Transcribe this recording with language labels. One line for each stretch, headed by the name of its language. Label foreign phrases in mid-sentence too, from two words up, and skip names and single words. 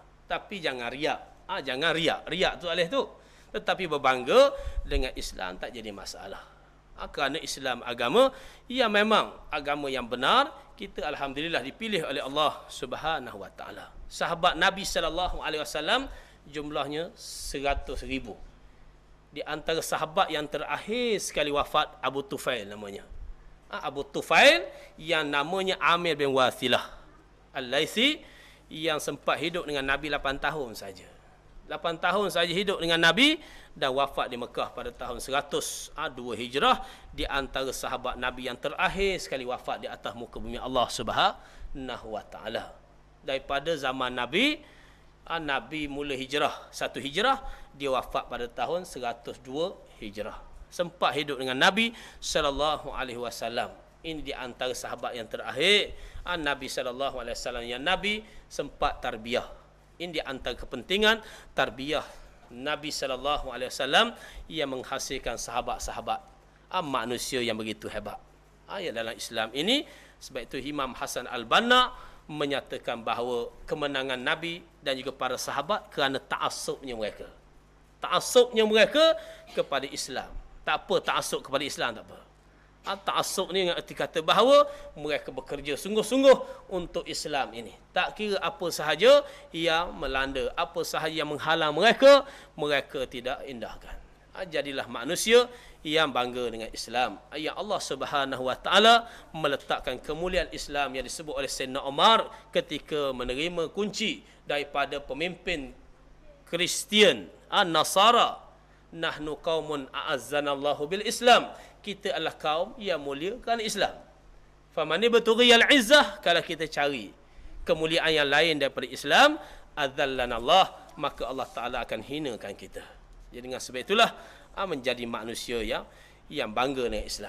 Malay: Tapi jangan riak. Jangan riak. Riak tu alih tu. Tetapi berbangga dengan Islam tak jadi masalah. Kerana Islam agama yang memang agama yang benar, kita alhamdulillah dipilih oleh Allah
Arabic: سبحانه وتعالى.
Malay: Sahabat Nabi
Arabic: صلى الله عليه وسلم
Malay: jumlahnya 100,000. Di antara sahabat yang terakhir sekali wafat Abu Tufail namanya. Abu Tufail yang namanya Amir bin Wathilah Al-Laitsi, yang sempat hidup dengan Nabi 8 tahun saja. 8 tahun saja hidup dengan Nabi dan wafat di Mekah pada tahun 102 Hijrah, di antara sahabat Nabi yang terakhir sekali wafat di atas muka bumi Allah
Arabic: سبحانه وتعالى.
Malay: Daripada zaman Nabi, Nabi mula hijrah 1 Hijrah, dia wafat pada tahun 102 Hijrah. Sempat hidup dengan Nabi
Arabic: صلى الله عليه وسلم.
Malay: Ini di antara sahabat yang terakhir Nabi
Arabic: صلى الله عليه وسلم
Malay: yang Nabi sempat tarbiyah. Ini di antara kepentingan tarbiyah Nabi
Arabic: صلى الله عليه وسلم
Malay: yang menghasilkan sahabat-sahabat manusia yang begitu hebat. Ya, dalam Islam ini, sebab itu Imam Hasan Al-Banna menyatakan bahawa kemenangan Nabi dan juga para sahabat kerana ta'assubnya mereka. Ta'assubnya mereka kepada Islam. Tak apa ta'assub kepada Islam, tak apa. Ta'assub ni arti kata bahawa mereka bekerja sungguh-sungguh untuk Islam ini. Tak kira apa sahaja yang melanda, apa sahaja yang menghalang mereka, mereka tidak indahkan. Jadilah manusia yang bangga dengan Islam. Yang Allah
Arabic: سبحانه وتعالى
Malay: meletakkan kemuliaan Islam yang disebut oleh Sayyidina Umar ketika menerima kunci daripada pemimpin Kristian, Nasara.
Arabic: نحن قوم أعزنا الله بالإسلام.
Malay: Kita adalah kaum yang mulia kerana Islam.
Arabic: فمن ابتغى العزة,
Malay: kalau kita cari kemuliaan yang lain daripada Islam, adzallanallah, maka Allah Taala akan hinakan kita. Jadi dengan sebab itulah menjadi manusia yang bangga dengan Islam.